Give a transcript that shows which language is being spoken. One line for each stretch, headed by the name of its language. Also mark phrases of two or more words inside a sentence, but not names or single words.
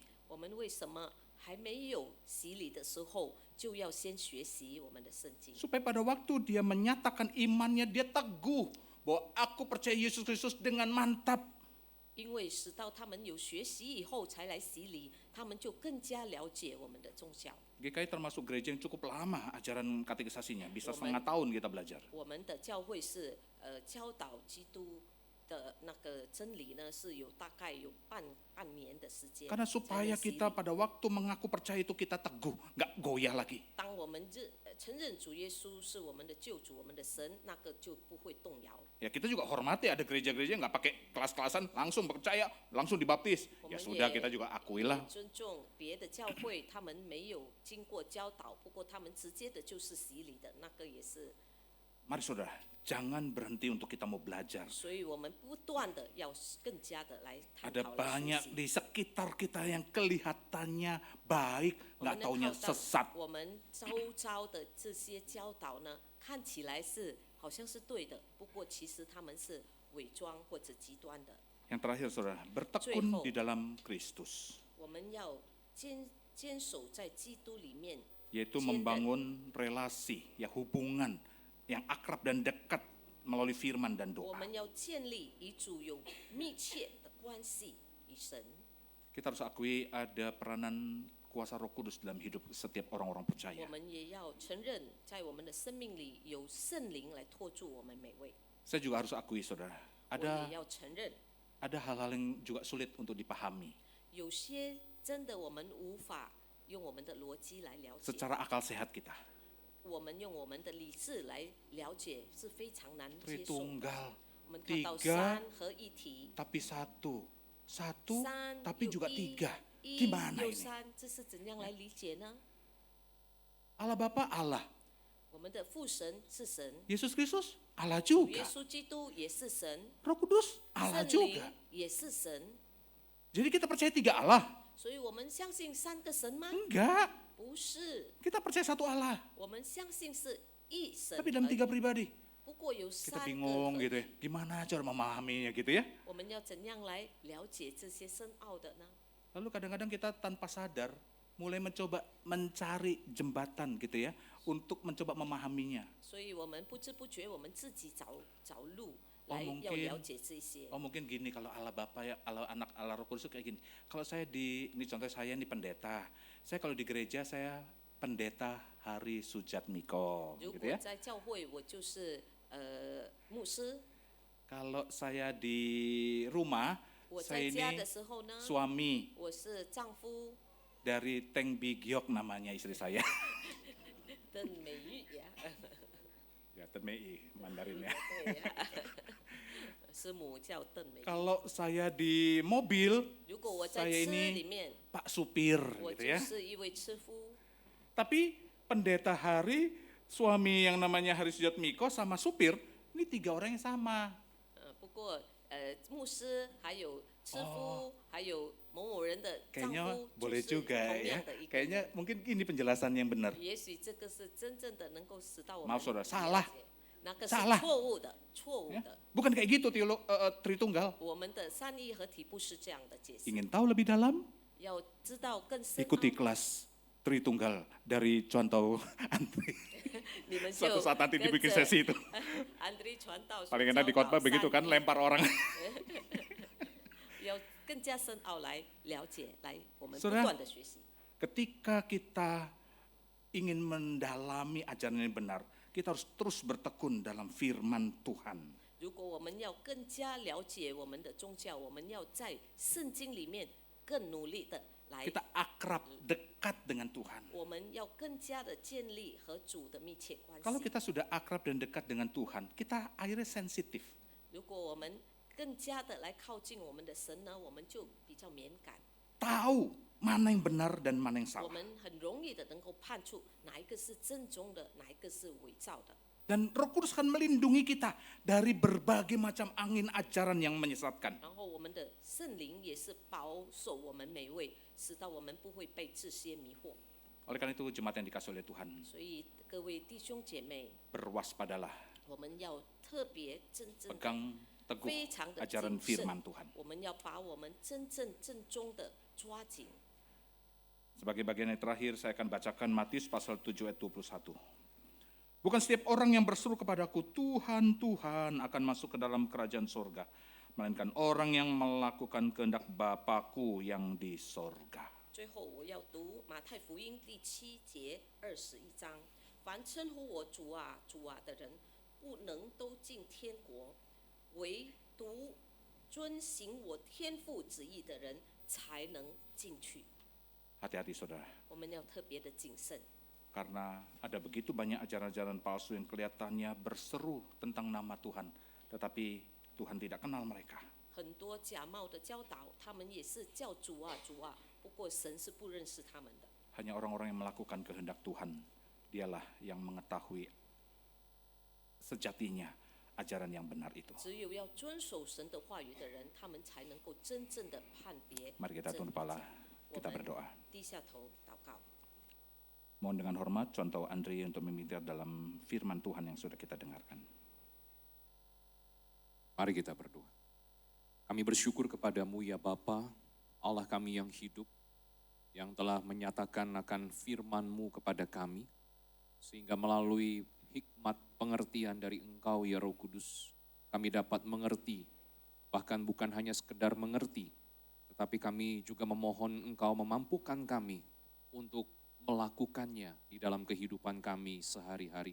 Chinese: 我们为什么还没有洗礼的时候，就要先学习我们的圣经？
Indonesian: Supaya pada waktu dia menyatakan imannya, dia teguh bahwa aku percaya Yesus Kristus dengan mantap.
Chinese: 因为直到他们有学习以后才来洗礼，他们就更加了解我们的宗教。
Indonesian: GKY termasuk gereja yang cukup lama ajaran katekisasinya, bisa Wamen. setengah tahun kita belajar.
Chinese: 我们的教会是教导基督的那个真理呢，是有大概有半年的时间。
Indonesian: Karena supaya
Chinese: 才能洗礼
Indonesian: kita pada waktu mengaku percaya itu kita teguh, nggak goyah lagi.
Chinese: 当我们承认主耶稣是我们的救主、我们的神，那个就不会动摇。
Indonesian: Ya kita juga hormati ada gereja-gereja yang nggak pakai kelas-kelasan, langsung percaya, langsung dibaptis. Ya Wamen sudah ye- kita juga akuilah.
Chinese: 尊重别的教会，他们没有经过教导，不过他们直接的就是洗礼的，那个也是。
Indonesian: Mari saudara, jangan berhenti untuk kita mau belajar.
Chinese: 所以我们不断的要更加的来探
Indonesian: Ada
Chinese: 讨来学
Indonesian: banyak
Chinese: 习。
Indonesian: di sekitar kita yang kelihatannya baik,
Chinese: 我
Indonesian: nggak
Chinese: 们
Indonesian: taunya
Chinese: 看到
Indonesian: sesat.
Chinese: 我们周遭的这些教导呢，看起来是好像是对的，不过其实他们是伪装或者极端的。
Indonesian: Yang terakhir saudara, bertekun di dalam Kristus.
Chinese: 我们要坚守在基督里面，
Indonesian: Yaitu
Chinese: 坚韧
Indonesian: membangun relasi, ya hubungan yang akrab dan dekat melalui firman dan
Chinese: 我
Indonesian: doa.
Chinese: 们要建立与主有密切的关系，与神。
Indonesian: Kita harus akui ada peranan kuasa Roh Kudus dalam hidup setiap orang-orang
Chinese: 我
Indonesian: percaya.
Chinese: 们也要承认，在我们的生命里有圣灵来托住我们每位。
Indonesian: Saya juga harus akui saudara,
Chinese: 我
Indonesian: ada
Chinese: 也要承认，
Indonesian: hal-hal yang juga sulit untuk dipahami.
Chinese: 有些真的我们无法用我们的逻辑来了解，
Indonesian: secara akal sehat kita.
Chinese: 我们用我们的理智来了解是非常难接受的。
Indonesian: Tritunggal,
Chinese: 我们看到
Indonesian: tiga
Chinese: 三合一体，
Indonesian: tapi satu. Satu
Chinese: 三
Indonesian: tapi
Chinese: 又
Indonesian: juga
Chinese: 一，
Indonesian: tiga.
Chinese: 一
Indonesian: Gimana
Chinese: 又
Indonesian: ini?
Chinese: 三，这是怎样来理解呢？
Indonesian: Allah Bapa Allah,
Chinese: 我们的父神是神，
Indonesian: Yesus Kristus Allah
Chinese: 主
Indonesian: juga,
Chinese: 耶稣基督也是神，
Indonesian: Roh Kudus Allah
Chinese: 圣灵
Indonesian: juga.
Chinese: 也是神，
Indonesian: Jadi kita percaya 3 Allah?
Chinese: 所以我们相信三个神吗？
Indonesian: Enggak,
Chinese: 不是，
Indonesian: kita percaya 1 Allah.
Chinese: 我们相信是一神
Indonesian: Tapi dalam
Chinese: 而已。
Indonesian: 3 pribadi.
Chinese: 不过有
Indonesian: Kita
Chinese: 三个
Indonesian: bingung
Chinese: 合
Indonesian: gitu
Chinese: 一
Indonesian: ya, gimana cara memahaminya gitu ya.
Chinese: 我们要怎样来了解这些深奥的呢？
Indonesian: Lalu kadang-kadang kita tanpa sadar mulai mencoba mencari jembatan gitu ya, untuk mencoba memahaminya.
Chinese: 所以我们不知不觉，我们自己找路
Indonesian: Oh
Chinese: 来
Indonesian: mungkin
Chinese: 要了解这些。
Indonesian: Oh mungkin gini, kalau Allah Bapa ya, Allah Anak, Allah Roh Kudus itu kayak gini. Kalau saya ini contoh saya ini pendeta. Saya kalau di gereja saya pendeta Hari Sujat Miko
Chinese: 如
Indonesian: gitu
Chinese: 果
Indonesian: ya.
Chinese: 在教会，我就是牧师；
Indonesian: Kalau saya di rumah,
Chinese: 我
Indonesian: saya
Chinese: 在家
Indonesian: ini
Chinese: 的时候呢，
Indonesian: suami
Chinese: 我是丈夫。
Indonesian: dari Teng Bigyok namanya istri saya.
Chinese: 邓美玉呀，
Indonesian: Ya, Tenmei Mandarinnya.
Chinese: 对呀，师母叫邓美玉。
Indonesian: Kalau saya di mobil,
Chinese: 如果我在
Indonesian: saya
Chinese: 车里
Indonesian: ini
Chinese: 面，
Indonesian: Pak Supir
Chinese: 我
Indonesian: gitu
Chinese: 就
Indonesian: ya.
Chinese: 是一位车夫。
Indonesian: Tapi pendeta Hari, suami yang namanya Hari Sujat Miko sama supir, ini 3 orang yang sama.
Chinese: 不过牧师还有车夫，还有某某人的丈
Indonesian: Kayaknya
Chinese: 夫，就
Indonesian: boleh
Chinese: 是
Indonesian: juga
Chinese: 同
Indonesian: ya.
Chinese: 样的一个
Indonesian: Kayaknya
Chinese: 人。
Indonesian: mungkin ini penjelasan yang benar.
Chinese: 也许这个是真正的能够使到我们
Indonesian: Maaf saudara,
Chinese: 了解
Indonesian: salah
Chinese: 那个是
Indonesian: Salah
Chinese: 错误的，错误
Indonesian: Ya.
Chinese: 的。
Indonesian: Bukan kayak gitu Tritunggal.
Chinese: 我们的三一合体不是这样的解释，
Indonesian: Ingin tahu lebih dalam?
Chinese: 要知道更深奥。
Indonesian: Ikuti kelas Tritunggal dari contoh Andri.
Chinese: 你们就
Indonesian: Suatu saat nanti
Chinese: 跟
Indonesian: dibikin
Chinese: 着
Indonesian: sesi itu.
Chinese: 安迪传道所
Indonesian: Paling enak di
Chinese: 教
Indonesian: khotbah
Chinese: 导
Indonesian: begitu
Chinese: 三
Indonesian: kan,
Chinese: 一
Indonesian: lempar orang.
Chinese: 要更加深奥来了解，来我们不
Indonesian: Saudara
Chinese: 断的学习。
Indonesian: Ketika kita ingin mendalami ajaran yang benar, kita harus terus bertekun dalam firman Tuhan.
Chinese: 如果我们要更加了解我们的宗教，我们要在圣经里面更努力的来，
Indonesian: Kita akrab, dekat dengan Tuhan.
Chinese: 我们要更加的建立和主的密切关
Indonesian: Kalau
Chinese: 系。
Indonesian: kita sudah akrab dan dekat dengan Tuhan, kita akhirnya sensitif.
Chinese: 如果我们更加的来靠近我们的神呢，我们就比较敏感，
Indonesian: Tahu mana yang benar dan mana yang
Chinese: 我
Indonesian: salah.
Chinese: 们很容易的能够判出哪一个是正宗的，哪一个是伪造的。
Indonesian: Dan Roh Kudus akan melindungi kita dari berbagai macam angin ajaran yang menyesatkan.
Chinese: 然后我们的圣灵也是保守我们每位，使到我们不会被这些迷惑。
Indonesian: Oleh karena itu jemaat yang dikasih oleh Tuhan,
Chinese: 所以各位弟兄姐妹，
Indonesian: berwaspadalah,
Chinese: 我们要特别真正的
Indonesian: pegang teguh
Chinese: 非常的
Indonesian: ajaran
Chinese: 谨慎
Indonesian: firman Tuhan.
Chinese: 我们要把我们真正正宗的抓紧。
Indonesian: Sebagai bagian yang terakhir, saya akan bacakan Matius pasal 7 ayat 21. Bukan setiap orang yang berseru kepadaku, Tuhan, Tuhan, akan masuk ke dalam kerajaan sorga, melainkan orang yang melakukan kehendak Bapa-Ku yang di sorga.
Chinese: 最后，我要读马太福音第7节21章：凡称呼我主啊、主啊的人，不能都进天国，唯独遵行我天父旨意的人，才能进去。
Indonesian: Hati-hati saudara,
Chinese: 我们要特别的谨慎，
Indonesian: karena ada begitu banyak ajaran-ajaran palsu yang kelihatannya berseru tentang nama Tuhan, tetapi Tuhan tidak kenal mereka.
Chinese: 很多假冒的教导，他们也是叫主啊、主啊，不过神是不认识他们的。
Indonesian: Hanya orang-orang yang melakukan kehendak Tuhan, dialah yang mengetahui sejatinya ajaran yang benar itu.
Chinese: 只有要遵守神的话语的人，他们才能够真正的判别。
Indonesian: Mari kita tunduk kepala,
Chinese: 我
Indonesian: kita
Chinese: 们
Indonesian: berdoa.
Chinese: 低下头祷告。
Indonesian: Mohon dengan hormat contoh Andri untuk memimpin dalam firman Tuhan yang sudah kita dengarkan. Mari kita berdoa. Kami bersyukur kepadamu ya Bapa, Allah kami yang hidup, yang telah menyatakan akan firman-Mu kepada kami, sehingga melalui hikmat pengertian dari Engkau ya Roh Kudus, kami dapat mengerti, bahkan bukan hanya sekedar mengerti, tetapi kami juga memohon Engkau memampukan kami untuk melakukannya di dalam kehidupan kami sehari-hari.